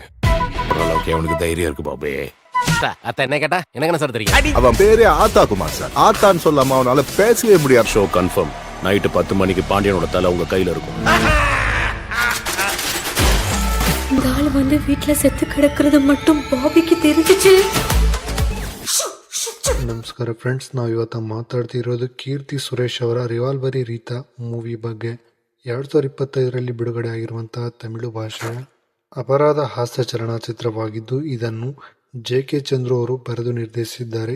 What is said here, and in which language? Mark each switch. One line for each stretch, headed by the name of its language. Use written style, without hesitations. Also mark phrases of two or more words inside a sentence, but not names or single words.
Tamil: ஓரளவுக்கு அவனுக்கு தைரியம் இருக்கு பாபே. அத்த என்ன கேட்டா எனக்கு என்ன சார் தெரியும்? அவன் பேரே ஆத்தா குமார் சார். ஆத்தான்னு சொல்லாம அவனால பேசவே முடியாது.
English: show confirm.
Tamil: நைட்டு 10 மணிக்கு பாண்டியனோட தலை உங்க கையில இருக்கும். இந்த ஆள் வந்து வீட்டுல செத்து கிடக்கிறது மட்டும் பாபிக்கு தெரிஞ்சிச்சு.
Kannada: ನಮಸ್ಕಾರ ಫ್ರೆಂಡ್ಸ್, ನಾವು ಇವತ್ತು ಮಾತಾಡ್ತಿರೋದು ಕೀರ್ತಿ ಸುರೇಶ್ ಅವರ ರಿವಾಲ್ವರಿ ರೀತಾ ಮೂವಿ ಬಗ್ಗೆ. 2025ರಲ್ಲಿ ಬಿಡುಗಡೆ ಆಗಿರುವಂತಹ ತಮಿಳು ಭಾಷೆಯ ಅಪರಾಧ ಹಾಸ್ಯ ಚಲನಚಿತ್ರವಾಗಿದ್ದು, ಇದನ್ನು JK ಚಂದ್ರು ಅವರು ಬರೆದು ನಿರ್ದೇಶಿಸಿದ್ದಾರೆ.